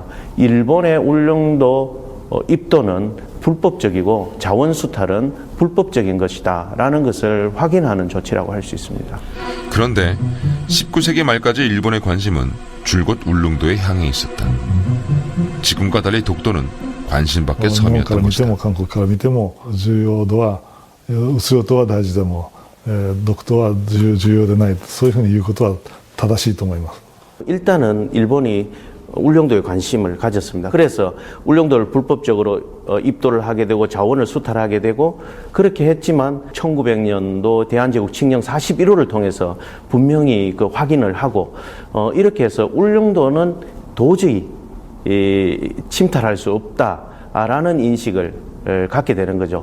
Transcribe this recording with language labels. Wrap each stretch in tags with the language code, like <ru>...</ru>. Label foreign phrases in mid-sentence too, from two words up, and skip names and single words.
<ko>일본의 울릉도 입도는 불법적이고 자원 수탈은 불법적인 것이다 라는 것을 확인하는 조치라고 할 수 있습니다. 그런데 19세기 말까지 일본의 관심은 줄곧 울릉도에 향해 있었다. 지금과 달리 독도는 관심밖의 섬이었던 것이다.</ko> <ja>日本から見ても韓国から見ても重要度は薄領島は大事でも独島は重要でない、そういうふうに言うことは正しいと思います。</ja> <ko>일단은 일본이 울릉도에 관심을 가졌습니다. 그래서 울릉도를 불법적으로 입도를 하게 되고 자원을 수탈하게 되고 그렇게 했지만 1900년도 대한제국 칙령 41호를 통해서 분명히 그 확인을 하고 이렇게 해서 울릉도는 도저히 침탈할 수 없다라는 인식을 갖게 되는 거죠.</ko>